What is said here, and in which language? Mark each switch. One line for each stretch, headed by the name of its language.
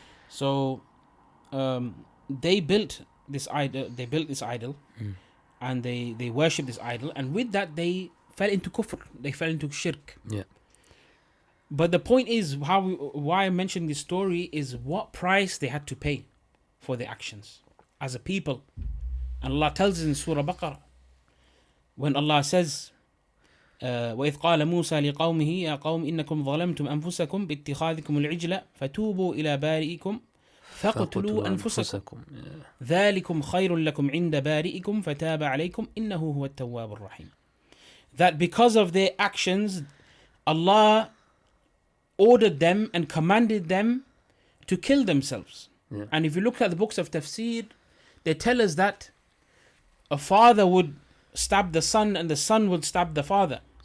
English: So they built this idol. And they worshipped this idol, and with that they fell into kufr, they fell into shirk. But the point is, why I mentioned this story is what price they had to pay for their actions as a people. And Allah tells us in Surah Baqarah, when Allah says,
Arabic: وَإِذْ قَالَ مُوسَى لِقَوْمِهِ يَا قَوْمِ إِنَّكُمْ ظَلَمْتُمْ أَنفُسَكُمْ بِاتِّخَاذِكُمُ الْعِجْلَ فَتُوبُوا إِلَى بارئكم فَقْتُلُوا أَنفُسَكُمْ ذَلِكُمْ خَيْرٌ لَكُمْ عِنْدَ بارئكم فَتَابَ عَلَيْكُمْ إِنَّهُ هُوَ التَّوَّابُ الرَّحِيمُ.
English: That because of their actions, Allah ordered them and commanded them to kill themselves. And if you look at the books of tafsir, they tell us that a father would stab the son and the son would stab the father.